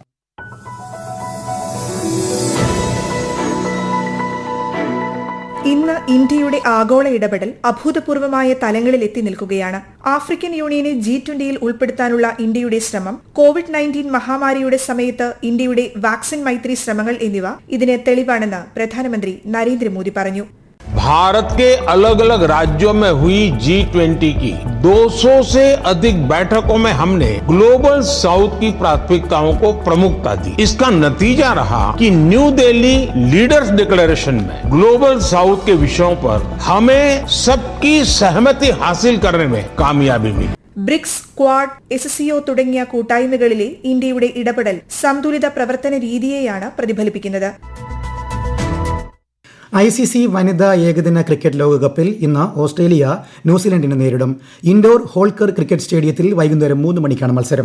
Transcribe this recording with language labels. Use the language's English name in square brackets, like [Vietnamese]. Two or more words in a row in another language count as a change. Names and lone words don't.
[Malayalam] ഇന്ന് ഇന്ത്യയുടെ ആഗോള ഇടപെടൽ അഭൂതപൂർവമായ തലങ്ങളിൽ എത്തി നിൽക്കുകയാണ്. ആഫ്രിക്കൻ യൂണിയനെ G20യിൽ ഉൾപ്പെടുത്താനുള്ള ഇന്ത്യയുടെ ശ്രമം, COVID-19 മഹാമാരിയുടെ സമയത്ത് ഇന്ത്യയുടെ വാക്സിൻ മൈത്രി ശ്രമങ്ങൾ എന്നിവ ഇതിന് തെളിവാണെന്ന് പ്രധാനമന്ത്രി നരേന്ദ്രമോദി പറഞ്ഞു. [Hindi] भारत के अलग अलग राज्यों में हुई G20 की 200 से अधिक बैठकों में हमने [English] Global South [Hindi] की प्राथमिकताओं को प्रमुखता दी. इसका नतीजा रहा कि न्यू दिल्ली लीडर्स डिक्लेरेशन में [English] Global South [Hindi] के विषयों पर हमें सबकी सहमति हासिल करने में कामयाबी मिली. [Malayalam] ബ്രിക്സ്, ക്വാഡ്, SCO തുടങ്ങിയ കൂട്ടായ്മകളിലെ ഇന്ത്യയുടെ ഇടപെടൽ സന്തുലിത പ്രവർത്തന രീതിയെയാണ് പ്രതിഫലിപ്പിക്കുന്നത്. ICC വനിതാ ഏകദിന ക്രിക്കറ്റ് ലോകകപ്പിൽ ഇന്ന് ഓസ്ട്രേലിയ ന്യൂസിലൻഡിനെ നേരിടും. ഇൻഡോർ ഹോൾക്കർ ക്രിക്കറ്റ് സ്റ്റേഡിയത്തിൽ വൈകുന്നേരം 3 മണിക്കാണ് മത്സരം.